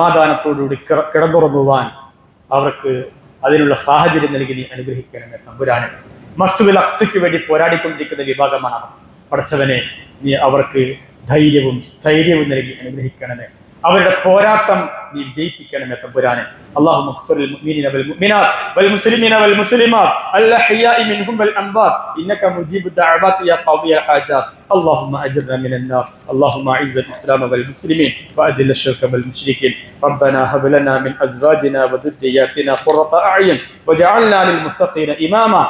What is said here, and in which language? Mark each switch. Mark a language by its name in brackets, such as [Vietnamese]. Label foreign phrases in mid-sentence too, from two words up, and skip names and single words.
[Malayalam] സമാധാനത്തോടുകൂടി കിടന്നുറങ്ങുവാൻ അവർക്ക് അതിനുള്ള സാഹചര്യം നൽകി നീ അനുഗ്രഹിക്കണമേ തമ്പുരാനെ. മസ്ജിദുൽ അഖ്സയ്ക്ക് വേണ്ടി പോരാടിക്കൊണ്ടിരിക്കുന്ന വിഭാഗമാണ് അവർ. പടച്ചവനെ, നീ അവർക്ക് ധൈര്യവും സ്ഥൈര്യവും നൽകി അനുഗ്രഹിക്കണമേ. അവരുടെ പോരാട്ടം നീ ജയിപ്പിക്കണമേ തമ്പുരാനെ. [Arabic] اللهم اغفر للمؤمنين والمؤمنات والمسلمين والمسلمات الأحياء منهم والأموات إنك مجيب الدعوات يا قاضي الحاجات. اللهم أجرنا من النار. اللهم أعز الإسلام والمسلمين وأذل الشرك والمشركين. ربنا هب لنا من أزواجنا وذرياتنا قرة أعين واجعلنا للمتقين إماما.